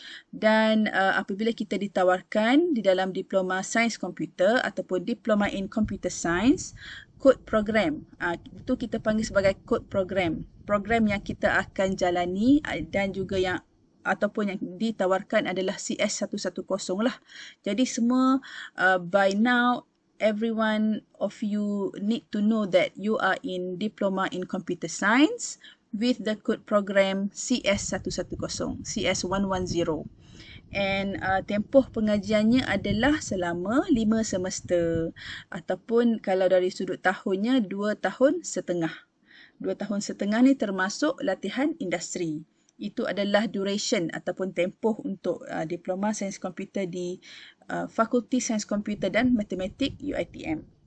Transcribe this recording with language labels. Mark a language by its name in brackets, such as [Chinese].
[Malay] Dan apabila kita ditawarkan di dalam Diploma Sains Komputer ataupun Diploma in Computer Science, kod program, itu kita panggil sebagai kod program. Program yang kita akan jalani dan juga yang ataupun yang ditawarkan adalah CS110 lah. Jadi semua [English] by now everyone of you need to know that you are in Diploma in Computer Science with the code program CS110, CS110. [Malay] And tempoh pengajiannya adalah selama 5 semester ataupun kalau dari sudut tahunnya 2 tahun setengah. 2 tahun setengah ni termasuk latihan industri. Itu adalah duration ataupun tempoh untuk Diploma Sains Komputer di Fakulti Sains Komputer dan Matematik UiTM.